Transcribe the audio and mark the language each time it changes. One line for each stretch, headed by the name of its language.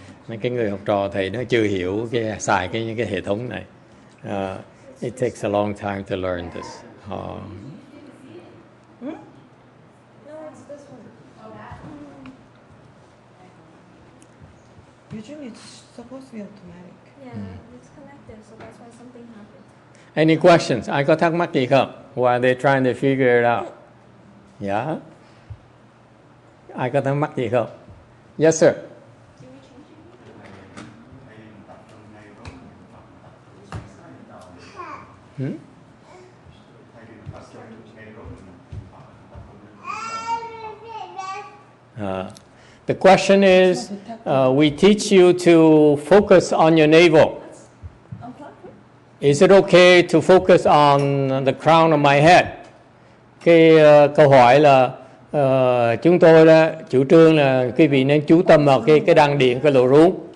Vietnamese: Mấy cái người học trò thầy nó chưa hiểu xài những cái hệ thống này.
English: It takes a long time to learn this. No, it's this one. Usually it's supposed to be automatic. Yeah, it's connected, so that's why something happened. Any questions?
Vietnamese: Ai có thắc mắc gì không?
English: While they're trying to figure it out. Yeah.
Vietnamese: Ai có thắc mắc gì không?
English: Yes, sir. Hmm? The question is, we teach you to focus on your navel. Is it okay to focus on the crown of my head?
Vietnamese: Cái câu hỏi là chúng tôi đó chủ trương là quý vị nên chú tâm vào cái đan điền, cái lỗ rốn.